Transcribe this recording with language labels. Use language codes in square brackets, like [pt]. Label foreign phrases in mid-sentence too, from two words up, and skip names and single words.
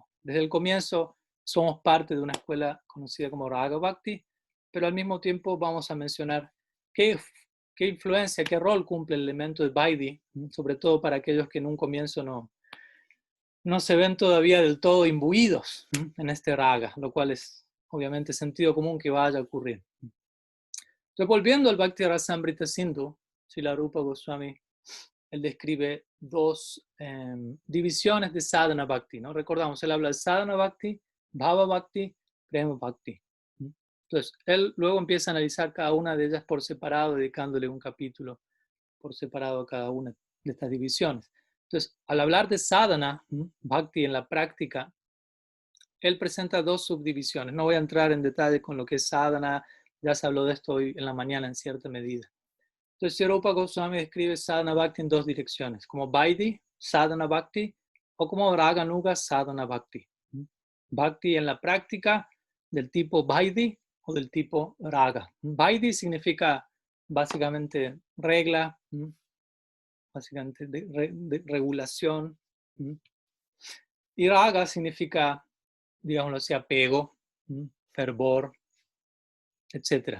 [es] Desde el comienzo somos parte de una escuela conocida como Raga Bhakti, pero al mismo tiempo vamos a mencionar qué influencia, qué rol cumple el elemento de Vaidhi, sobre todo para aquellos que en un comienzo no se ven todavía del todo imbuidos en este raga, lo cual es obviamente sentido común que vaya a ocurrir. Entonces, volviendo al Bhakti Rasamrita Sindhu, Srila Rupa Goswami, él describe dos divisiones de [sa] sadhana bhakti, [es] ¿no? Recordamos, él habla de [sa] sadhana bhakti, bhava bhakti, prema bhakti. [es] Entonces, él luego empieza a analizar cada una de ellas por separado, dedicándole un capítulo por separado a cada una de estas divisiones. Entonces, al hablar de [sa] sadhana bhakti [es] en la práctica, él presenta dos subdivisiones. No voy a entrar en detalle con lo que es sadhana, ya se habló de esto hoy en la mañana en cierta medida. Entonces, Rupa Goswami describe [sa] sadhana bhakti [es] en dos direcciones, como Vaidhi, sadhana bhakti, o como Raganuga, [sa] sadhana bhakti. [es] Bhakti en la práctica del tipo Vaidhi o del tipo Raga. Vaidhi significa básicamente regla, básicamente de regulación. Y Raga significa, digámoslo así, apego, fervor, etc.